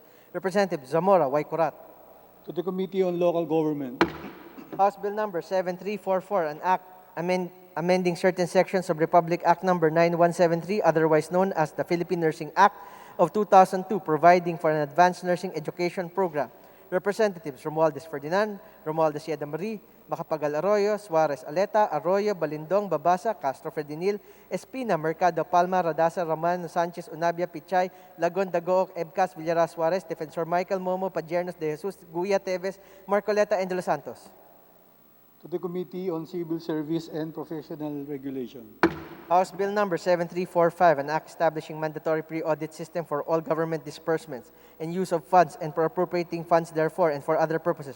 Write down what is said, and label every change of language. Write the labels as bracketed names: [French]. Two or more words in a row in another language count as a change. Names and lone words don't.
[English] Representative Zamora Waikurat. To the Committee on Local Government. House Bill Number 7344, an act amending certain sections of Republic Act Number 9173, otherwise known as the Philippine Nursing Act of 2002, providing for an advanced nursing education program. Representatives Romualdez Ferdinand, Romualdez Yeda Marie, Macapagal Arroyo, Suarez Aleta, Arroyo, Balindong, Babasa, Castro Ferdinil, Espina, Mercado, Palma, Radasa, Raman, Sanchez, Unabia, Pichay, Lagon, Dagook, Ebcas, Villaras, Suarez, Defensor Michael, Momo, Padiernos, De Jesus, Guya, Teves, Marcoleta, and De Los Santos. To the Committee on Civil Service and Professional Regulation. House Bill Number 7345, an act establishing mandatory pre-audit system for all government disbursements and use of funds and for appropriating funds therefore and for other purposes.